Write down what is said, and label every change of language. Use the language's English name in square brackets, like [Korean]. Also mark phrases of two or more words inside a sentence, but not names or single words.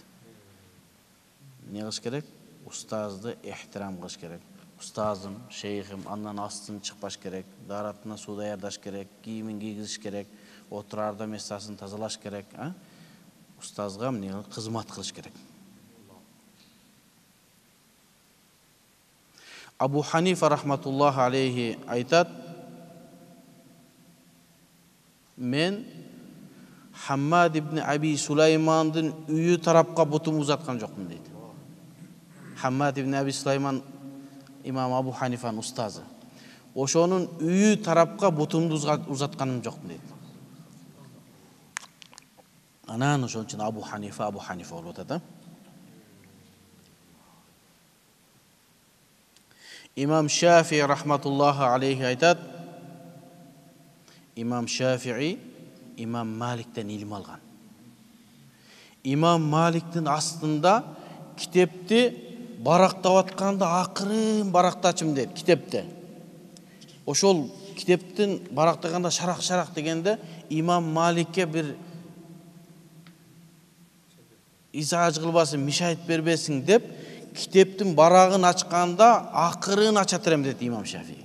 [Kyrgyz] Не кылыш керек? Устазды ихтирам кылыш керек. Устазым, шейхим, андан астын чыкпаш керек, даратына суу даярдаш керек, кийимин кийгизиш керек, отурарда месасын тазалаш керек. Устазга эмне кызмат кылыш керек. Абу Ханифа [Arabic] رحمة الله عليه [Kyrgyz] айтат: мен Хаммад ибн Аби Сулаймандын үйү тарапка бутумду узаткан жокмун дейт. Хаммад ибн Аби Сулайман имам Абу Ханифанын устазы. Ошонун үйү тарапка бутумду узатканым жокмун дейт. Анан ошон үчүн Абу Ханифа болуп атат. Имам Шафии [Arabic] رحمة الله عليه [Kyrgyz] айтат: Имам Шафии Имам Маликтен илим алган. Имам Маликтин астында китепти барактап атканда акырын барактачым дейт китепти. Ошол китептин барактаганда шарак дегенде Имам Маликке бир изааж кылбасын, мишайт бербесин деп китептин барагын ачканда акырын ача терем дейт Имам Шафии.